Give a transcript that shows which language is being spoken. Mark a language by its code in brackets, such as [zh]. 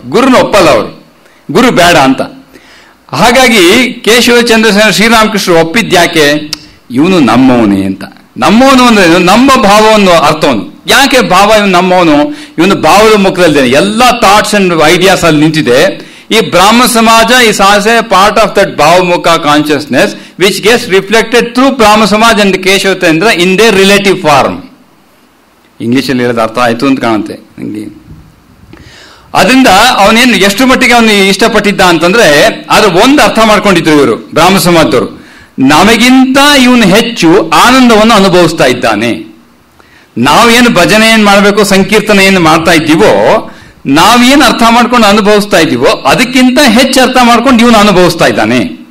[kn] ಗುರುನ ಒಪ್ಪಲ್ಲ ಅವರು, ಗುರು ಬೇಡ ಅಂತ. ಹಾಗಾಗಿ ಕೇಶವಚಂದ್ರ ಶ್ರೀರಾಮಕೃಷ್ಣ ಒಪ್ಪಿದ್ಯಾಕೆ? ಇವನು ನಮ್ಮವನೇ ಅಂತ. ನಮ್ಮವನು ಅಂದ್ರೆ ನಮ್ಮ ಭಾವವನ್ನು ಅರ್ಥವನು. ಯಾಕೆ ಭಾವ ಇವನು ನಮ್ಮವನು? ಇವನು ಭಾವದ ಮುಖದಲ್ಲಿದೆ, ಎಲ್ಲ [en] thoughts and ideas [kn] ಅಲ್ಲಿ ನಿಂತಿದೆ. [en] ಈ Brahma Samaj is as a part of that Bhavamukha consciousness which gets reflected through Brahma Samaj and Keshavacenದ್ರ in their relative form. [kn] ಇಂಗ್ಲಿಷಲ್ಲಿ ಹೇಳೋದು ಅರ್ಥ ಆಯ್ತು ಅಂತ ಕಾಣುತ್ತೆ ನಂಗೆ. ಅದರಿಂದ ಅವನೇನು ಎಷ್ಟು ಮಟ್ಟಿಗೆ ಅವನು ಇಷ್ಟಪಟ್ಟಿದ್ದ ಅಂತಂದ್ರೆ, ಅದು ಒಂದು ಅರ್ಥ ಮಾಡ್ಕೊಂಡಿದ್ರು ಇವರು ಬ್ರಾಹ್ಮ ಸಮಾಜದವರು, ನಮಗಿಂತ ಇವನು ಹೆಚ್ಚು ಆನಂದವನ್ನು ಅನುಭವಿಸ್ತಾ ಇದ್ದಾನೆ. ನಾವೇನು ಭಜನೆ ಏನ್ ಮಾಡಬೇಕು, ಸಂಕೀರ್ತನೆ ಏನು ಮಾಡ್ತಾ ಇದ್ದೀವೋ, ನಾವೇನು ಅರ್ಥ ಮಾಡ್ಕೊಂಡು ಅನುಭವಿಸ್ತಾ ಇದ್ದೀವೋ ಅದಕ್ಕಿಂತ ಹೆಚ್ಚು ಅರ್ಥ ಮಾಡ್ಕೊಂಡು ಇವನು ಅನುಭವಿಸ್ತಾ ಇದ್ದಾನೆ.